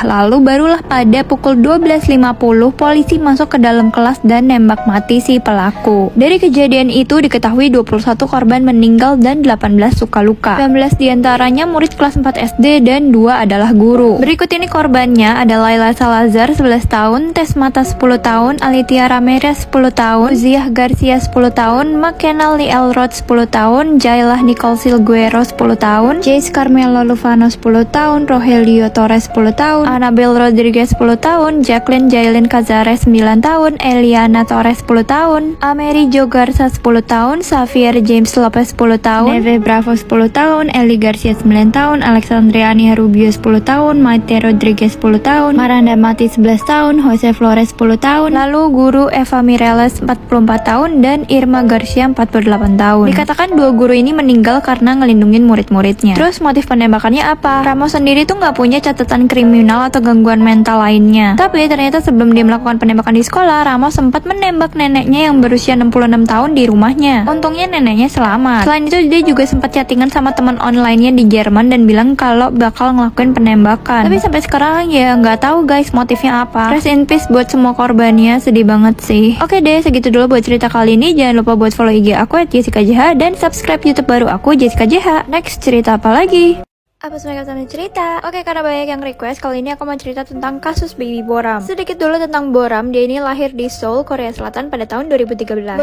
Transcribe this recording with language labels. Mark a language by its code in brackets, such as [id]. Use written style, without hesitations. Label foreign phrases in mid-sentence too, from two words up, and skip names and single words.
[id] Lalu barulah pada pukul 12.50, polisi masuk ke dalam kelas dan nembak mati si pelaku. Dari kejadian itu diketahui 21 korban meninggal dan 18 suka luka. 19 diantaranya murid kelas 4 SD dan 2 adalah guru. Berikut ini korbannya ada Laila Salazar 11 tahun, Tesmata 10 tahun, Alitia Ramirez 10 tahun, Ziah Garcia 10 tahun, McKenna Lee Elrod 10 tahun, Jailah Nicole Silguero 10 tahun, Jace Carmelo Lufano 10 tahun, Rogelio Torres 10 tahun, Annabel Rodriguez 10 tahun, Jacqueline Jailin Cazares 9 tahun, Eliana Torres 10 tahun, Ameri Jo Garza 10 tahun, Xavier James Lopez 10 tahun, Neve Bravo 10 tahun, Eli Garcia 9 tahun, Alexandriani Rubio 10 tahun, Maite Rodriguez 10 tahun, Maranda Mati 11 tahun, Jose Flores 10 tahun, lalu guru Eva Mireles 44 tahun, dan Irma Garcia 48 tahun. Dikatakan 2 guru ini meninggal karena ngelindungin murid-muridnya. Terus motif penembakannya apa? Ramos sendiri tuh nggak punya catatan kriminal atau gangguan mental lainnya. Tapi ternyata sebelum dia melakukan penembakan di sekolah, Ramos sempat menembak neneknya yang berusia 66 tahun di rumahnya. Untungnya neneknya selamat. Selain itu dia juga sempat chattingan sama teman online-nya di Jerman dan bilang kalau bakal ngelakuin penembakan. Tapi sampai sekarang ya nggak tahu guys motifnya apa. [en] Rest in peace [id] buat semua korbannya, sedih banget sih. Oke deh, segitu dulu buat cerita kali ini. Jangan lupa buat follow IG aku @jessicajh dan subscribe YouTube baru aku Jessica JH. Next cerita apa lagi? Apa semuanya kalian cerita? Oke, karena banyak yang request, kali ini aku mau cerita tentang kasus Baby Boram. Sedikit dulu tentang Boram, dia ini lahir di Seoul, Korea Selatan pada tahun 2013.